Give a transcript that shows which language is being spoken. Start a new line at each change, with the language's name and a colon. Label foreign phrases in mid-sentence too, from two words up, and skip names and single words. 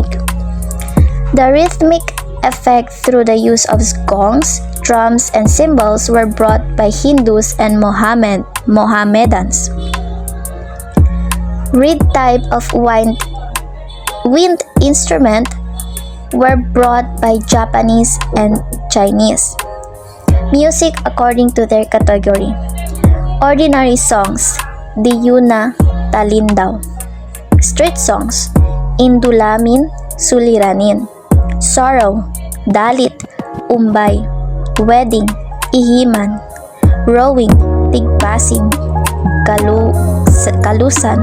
English: The rhythmic effect through the use of gongs, drums, and cymbals were brought by Hindus and Mohammedans. Reed type of wind instrument were brought by Japanese and Chinese. Music according to their category. Ordinary songs, Diyuna, Talindaw. Street songs, Indulamin, Suliranin. Sorrow, Dalit, Umbay. Wedding, Ihiman. Rowing, Tigpasin. Kalusan.